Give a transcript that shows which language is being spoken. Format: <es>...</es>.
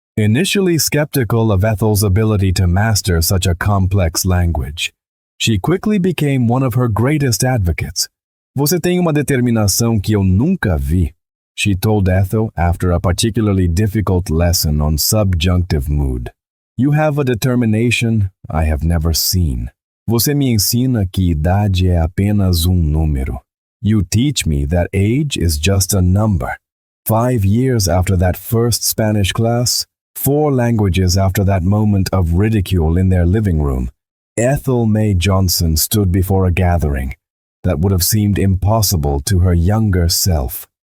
<en>Initially skeptical of Ethel's ability to master such a complex language, she quickly became one of her greatest advocates.</en> <pt>"Você tem uma determinação que eu nunca vi,"</pt> <en>she told Ethel after a particularly difficult lesson on subjunctive mood. "You have a determination I have never seen.</en> <pt>Você me ensina que idade é apenas número.</pt> <en>You teach me that age is just a number." 5 years after that first Spanish class, 4 languages after that moment of ridicule in their living room, Ethel May Johnson stood before a gathering that would have seemed impossible to her younger self.</en>